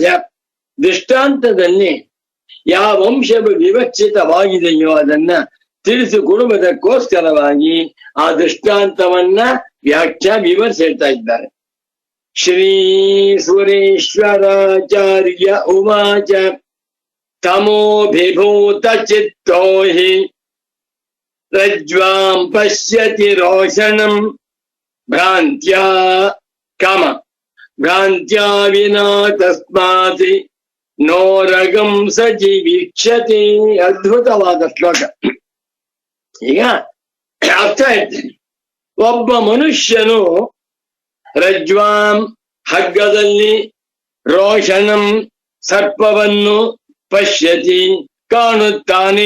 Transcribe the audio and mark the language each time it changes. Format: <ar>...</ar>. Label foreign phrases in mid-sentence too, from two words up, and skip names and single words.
<kn>ದೃಷ್ಟಾಂತದಲ್ಲಿ ಯಾವ ಅಂಶವು ವಿವಕ್ಷಿತವಾಗಿದೆಯೋ ಅದನ್ನ ತಿಳಿಸಿಕೊಡುವುದಕ್ಕೋಸ್ಕರವಾಗಿ ಆ ದೃಷ್ಟಾಂತವನ್ನ ವಿವರಿಸ್ತಾ ಇದ್ದಾರೆ.</kn> <sa>ಶ್ರೀ ಸುರೇಶ್ವರಾಚಾರ್ಯ ಉವಾಚ ತಮೋಭಿಭೂತ ಚಿತ್ತೋ ಹಿ ರಜ್ವಾಂ ಪಶ್ಯತಿ ರೋಷಣಂ ಭ್ರಾಂತ್ಯಾ ಭ್ರಾಂತ್ಯಾ ವಿನಾ ತಸ್ಮಾತ್ ನೋರಗಂ ಸಜಿ ವೀಕ್ಷತೆ.</sa> <kn>ಅದ್ಭುತವಾದ ಶ್ಲೋಕ. ಈಗ ಅರ್ಥ ಹೇಳ್ತೇನೆ. ಒಬ್ಬ ಮನುಷ್ಯನು ರಜ್ವಾಂ ಹಗ್ಗದಲ್ಲಿ, ರೋಷಣಂ ಸರ್ಪವನ್ನು, ಪಶ್ಯತಿ ಕಾಣುತ್ತಾನೆ.</kn>